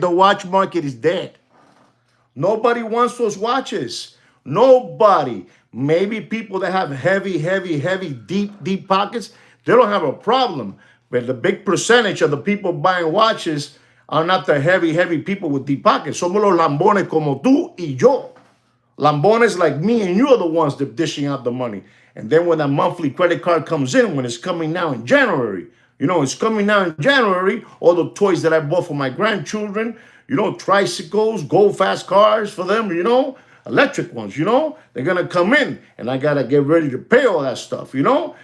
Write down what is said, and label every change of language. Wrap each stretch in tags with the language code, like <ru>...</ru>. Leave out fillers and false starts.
<en>The watch market is dead. Nobody wants those watches. Nobody. Maybe people that have heavy, deep pockets, they don't have a problem. But the big percentage of the people buying watches are not the heavy people with deep pockets.</en> <es>Somos los lambones como tú y yo.</es> <en>Lambones like me and you are the ones that dishing out the money. And then when that monthly credit card comes in, when it's coming now in January, you know, it's coming now in January, all the toys that I bought for my grandchildren, you know, tricycles, gold fast cars for them, you know, electric ones, you know, they're going to come in and I got to get ready to pay all that stuff, you know.</en>